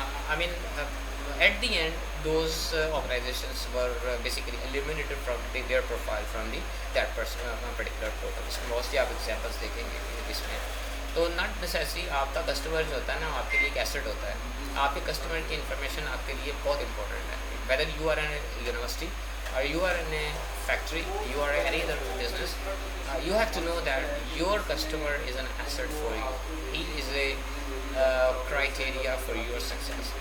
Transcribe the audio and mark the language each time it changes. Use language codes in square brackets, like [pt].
[en] I mean, at the end, those organizations were basically eliminated from their profile from that particular portal. [ur] اس میں بہت سی آپ examples دیکھیں گے اس میں. تو [en] not necessary [ur] آپ کا کسٹمر جو ہوتا ہے نا آپ کے لیے ایک ایسٹ ہوتا ہے. آپ کے کسٹمر کی انفارمیشن آپ کے لیے بہت امپورٹنٹ ہے. [en] Whether you are in university or you are in a factory, you are any other business, you have to know that your customer is an asset for you. He is a criteria for your success.